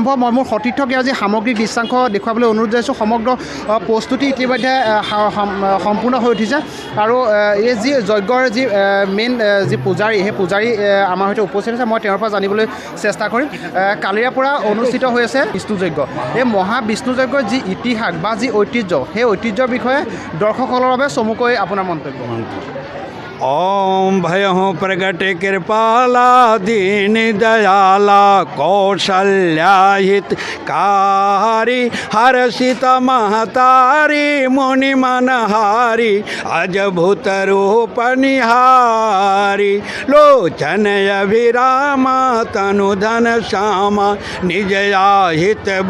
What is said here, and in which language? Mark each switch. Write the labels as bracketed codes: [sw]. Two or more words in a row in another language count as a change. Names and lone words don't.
[as] মই মোৰ সতীৰ্থক আজি সামগ্ৰিক দৃশ্যাংশ দেখুৱাবলৈ অনুৰোধ জনাইছোঁ। সমগ্ৰ প্ৰস্তুতি ইতিমধ্যে সম্পূৰ্ণ হৈ উঠিছে আৰু এই যি যজ্ঞৰ যি মেইন যি পূজাৰী সেই পূজাৰী আমাৰ সৈতে উপস্থিত আছে। মই তেওঁৰ পৰা জানিবলৈ চেষ্টা কৰিম। কালিৰে পৰা অনুষ্ঠিত হৈ আছে বিষ্ণু যজ্ঞ। এই মহাবিষ্ণু যজ্ঞৰ যি ইতিহাস বা যি ঐতিহ্য সেই ঐতিহ্যৰ বিষয়ে দৰ্শকসকলৰ বাবে চমুকৈ আপোনাৰ মন্তব্য। [hi] ओम भयो प्रगट कृपाला दीन दयाला कौशल्या हितकारी हर्षित महतारी मुनि मनहारी अजभूत रूप निहारी लोचन अभिराम तनु धन श्यामा निजया हित